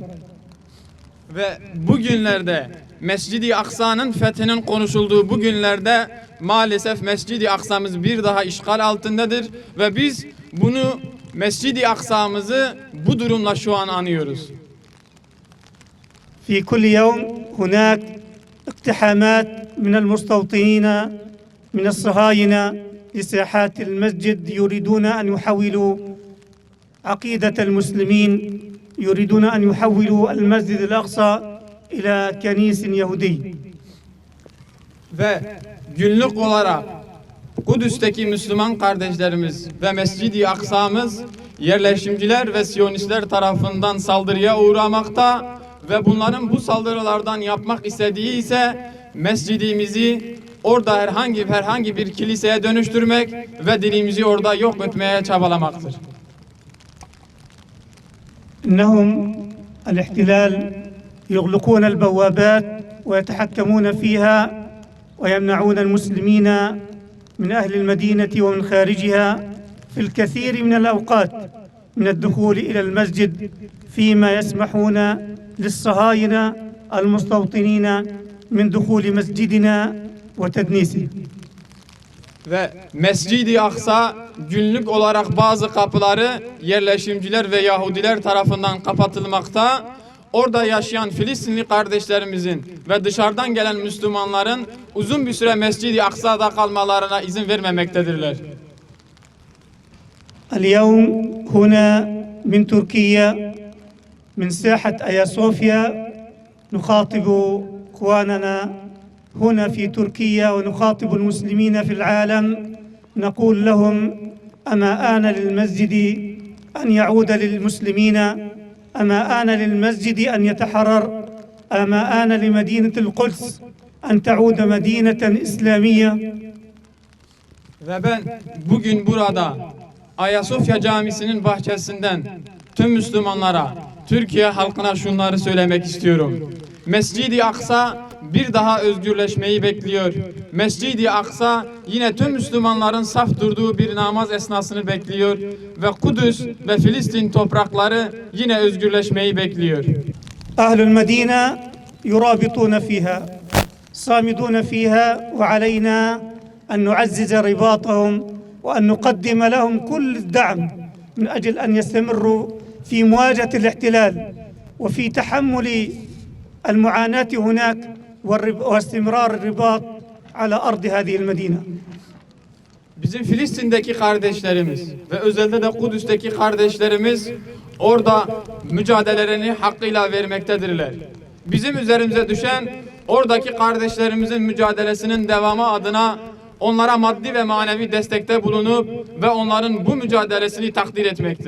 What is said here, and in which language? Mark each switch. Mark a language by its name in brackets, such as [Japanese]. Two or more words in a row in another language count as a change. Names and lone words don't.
[Turkish] Ve bugünlerde Mescid-i Aksa'nın fethinin konuşulduğu bu günlerde maalesef Mescid-i Aksa'mız bir daha işgal altındadır ve biz bunu Mescid-i Aksa'mızı bu durumla şu an anıyoruz. [Arabic] في كل يوم هناك اقتحامات من المستوطنين من الصهاينة لساحات المسجد يريدون أن يحولوا عقيدة المسلمين يريدون أن يحولوا المسجد الأقصى إلى كنيس يهودي. [Turkish] Ve günlük olarak Kudüs'teki Müslüman kardeşlerimiz ve Mescid-i Aksa'mız yerleşimciler ve Siyonistler tarafından saldırıya uğramakta ve bunların bu saldırılardan yapmak istediği ise mescidimizi orada herhangi bir kiliseye dönüştürmek ve dinimizi orada yok etmeye çabalamaktır. [Arabic] إنهم الاحتلال يغلقون البوابات ويتحكمون فيها ويمنعون المسلمين من أهل المدينة ومن خارجها في الكثير من الأوقات من الدخول إلى المسجد فيما يسمحون للصهاينة المستوطنين من دخول مسجدنا وتدنيسه. [Turkish] Ve Mescid-i Aksa günlük olarak bazı kapıları yerleşimciler ve Yahudiler tarafından kapatılmakta. Orada yaşayan Filistinli kardeşlerimizin ve dışarıdan gelen Müslümanların uzun bir süre Mescid-i Aksa'da kalmalarına izin vermemektedirler. [Arabic] اليوم هنا من تركيا من ساحة آيا صوفيا نخاطب إخواننا هنا في تركيا ونخاطب المسلمين في العالم نقول لهم أما آن للمسجد أن يعود للمسلمين أما آن للمسجد أن يتحرر أما آن لمدينة القدس أن تعود مدينة إسلامية. [Turkish] Ve ben bugün burada Ayasofya Camisi'nin bahçesinden tüm Müslümanlara, Türkiye halkına şunları söylemek istiyorum. Mescid-i Aksa bir daha özgürleşmeyi bekliyor. Mescid-i Aksa yine tüm Müslümanların saf durduğu bir namaz esnasını bekliyor ve Kudüs ve Filistin toprakları yine özgürleşmeyi bekliyor. [Arabic] أهل المدينة يرابطون فيها صامدون فيها وعلينا أن نعزز رباطهم وأن نقدم لهم كل الدعم من أجل أن يستمروا في مواجهة الاحتلال وفي تحمل المعاناة هناك واستمرار الرباط على أرض هذه المدينة. [Turkish] Bizim Filistin'deki kardeşlerimiz ve özellikle de Kudüs'teki kardeşlerimiz orada mücadelelerini hakkıyla vermektedirler. Bizim üzerimize düşen oradaki kardeşlerimizin mücadelesinin devamı adına onlara maddi ve manevi destekte bulunup ve onların bu mücadelesini takdir etmektir.